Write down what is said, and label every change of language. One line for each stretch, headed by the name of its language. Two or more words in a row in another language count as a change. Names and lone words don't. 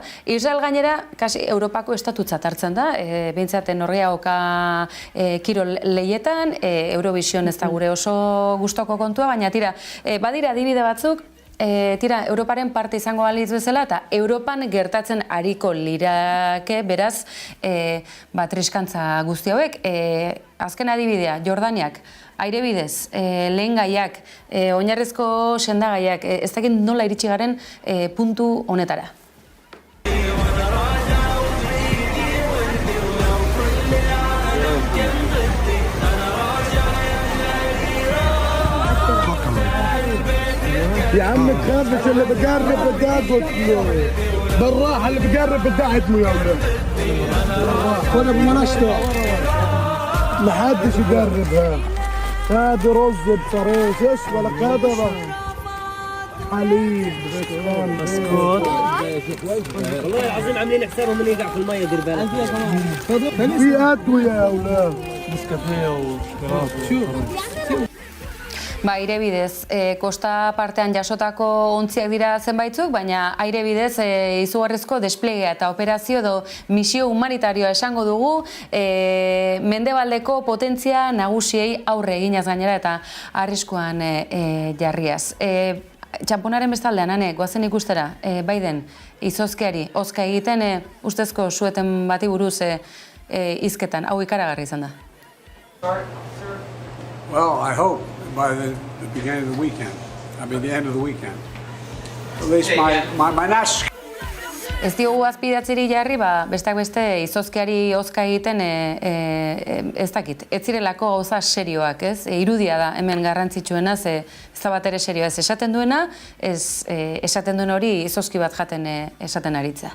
Basque: Israel gainera, kasi Europako estatutzat hartzen da, behintzat Norgeaoka kirol lehietan, Eurovision ez da gure oso gustoko kontua, baina tira, badira adibide batzuk, Europaren parte izango balitz bezala, eta Europan gertatzen ariko lirake, beraz, triskantza guzti hauek. Azken adibidea, Jordaniak, aire bidez, lehen gaiak, oinarrizko sendagaiak, ez dakit nola iritsi garen puntu honetara.
Arabic: يا عم تخافش اللي بقرب بتاخد بالراحه اللي بقرب بتاعتنا يا ولد وانا بمنشطه ما حدش يقرب هذا رز بصريش ايش ولا كذا حليب بسكوت والله العظيم عاملين حسابهم اللي يقع في الميه دير بالك في ادويه يا ولاد نسكافيه وشوكولاته
Basque: Aire bidez, kosta partean jasotako ontziak dira zenbaitzuk, baina aire bidez izugarrizko desplegea eta operazio edo misio humanitarioa esango dugu, mendebaldeko potentzia nagusiei aurre eginaz gainera eta arriskuan jarriaz. Txamponaren bestaldean, Ane, goazen ikustera, Biden, izozkeari, ozka egiten, ustezko sueten bati buruz hizketan, hau ikaragarri izan da.
English: Well, I hope by the beginning of the weekend. The end of the weekend. At least my nash.
Basque: Ez diogu azpidatziri jarri, besteak beste izozkeari ozka egiten ez dakit. Ez zirelako gauza serioak, ez? Irudia da hemen garrantzitsuena, ez da bat ere serioa ez esaten duena, esaten duen hori izozki bat jaten esaten aritza.